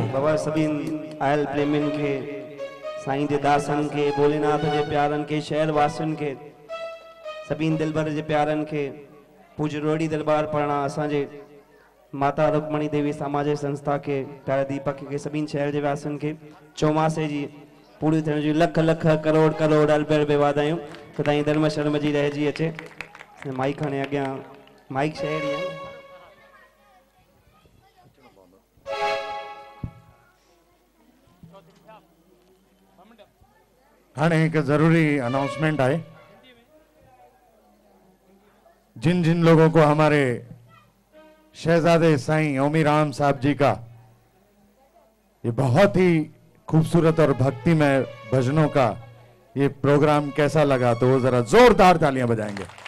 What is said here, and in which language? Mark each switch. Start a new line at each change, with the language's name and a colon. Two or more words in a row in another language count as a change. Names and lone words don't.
Sindhi: बाबा सभी आयल प्रेमिन के साईं जे दासन के भोलेनाथ जे प्यारन के शहर वासिन के सभी दिलबर जे प्यारन के पूज्य रोड़ी दरबार पढ़ना असांजे माता रुक्मणी देवी सामाजिक संस्था के प्यारे दीपक के सभी शहर जे वासिन के चौमासे जी पूरी थियण जी लख लख करोड़ करोड़ अरबे अरबे वाधायूं तो ताईं धर्म शर्म जी रहिजी अचे माइक खणे अॻियां माइक शहर ही है
Hindi: हाँ एक जरूरी अनाउंसमेंट है जिन जिन लोगों को हमारे शहजादे साईं ओमी राम साहब जी का ये बहुत ही खूबसूरत और भक्तिमय भजनों का ये प्रोग्राम कैसा लगा तो वो जरा जोरदार तालियां बजाएंगे।